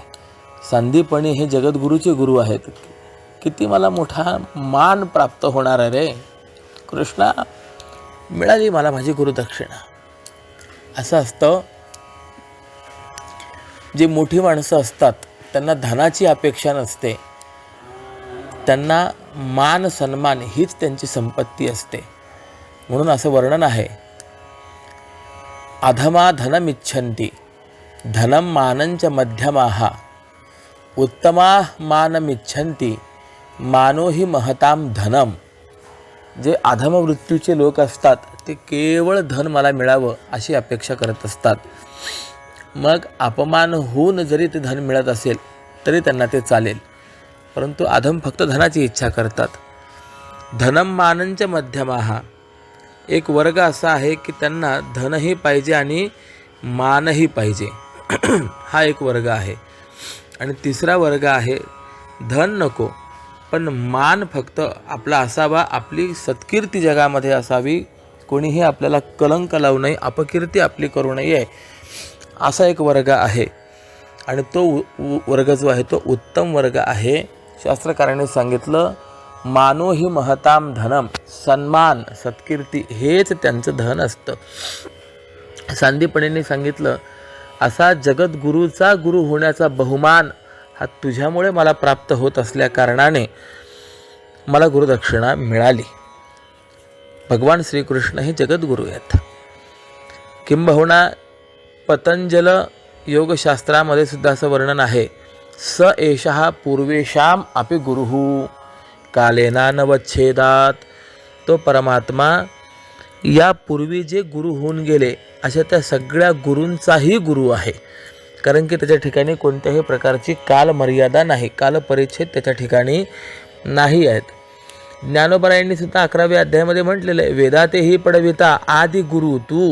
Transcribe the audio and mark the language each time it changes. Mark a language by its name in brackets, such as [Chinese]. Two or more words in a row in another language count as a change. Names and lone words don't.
[Marathi] सांदीपनी हे जगद्गुरूचे गुरु आहेत. किती मला मोठा मान प्राप्त होणार आहे रे कृष्णा, मिळाली मला माझी गुरुदक्षिणा. असं असतं, जे मोठी माणसं असतात त्यांना धनाची अपेक्षा नसते, त्यांना मान सन्मान हीच त्यांची संपत्ती असते. म्हणून असं वर्णन आहे, [Sanskrit] अधमा धनमिच्छन्ति धनम मानंच मध्यमाः उत्तमा मानमिच्छन्ति मानो हि महताम धनम. [Marathi] जे अधमवृत्तीचे लोक असतात ते केवळ धन मला मिळावं अशी अपेक्षा करत असतात. मग अपमान होऊन जरी ते धन मिळत असेल तरी त्यांना ते चालेल, परंतु अधम फक्त धनाची इच्छा करतात. [Sanskrit] धनम मानंच मध्यमाः, [Marathi] एक वर्ग असा आहे की त्यांना धनही पाहिजे आणि मानही पाहिजे हा एक वर्ग आहे. आणि तिसरा वर्ग आहे धन नको पण मान फक्त आपला असावा, आपली सत्कीर्ती जगामध्ये असावी, कोणीही आपल्याला कलंक लावू नये, अपकीर्ती आपली करू नये, असा एक वर्ग आहे. आणि तो वर्ग जो आहे तो उत्तम वर्ग आहे. शास्त्रकारांनी सांगितलं, [Sanskrit] मानो ही महताम धनम, [Marathi] सन्मान सत्कीर्ती हेच त्यांचं धन असतं. सांदीपनींनी सांगितलं, असा जगद्गुरूचा गुरु होण्याचा बहुमान हा तुझ्यामुळे मला प्राप्त होत असल्या कारणाने मला गुरुदक्षिणा मिळाली. भगवान श्रीकृष्ण हे जगद्गुरू आहेत. किंबहुना पतंजल योगशास्त्रामध्ये सुद्धा असं वर्णन आहे, [Sanskrit] स एषः पूर्वेषाम अपि गुरुः कालेना नवच्छेदात. [Marathi] तो परमात्मा यापूर्वी जे गुरु होऊन गेले अशा त्या सगळ्या गुरूंचाही गुरु आहे. कारण की त्याच्या ठिकाणी कोणत्याही प्रकारची कालमर्यादा नाही, कालपरिच्छेद त्याच्या ठिकाणी नाही आहेत. ज्ञानोबरायांनी सुद्धा 11व्या अध्यायामध्ये म्हटलेलं आहे, वेदातेही पडविता आदि गुरु तू.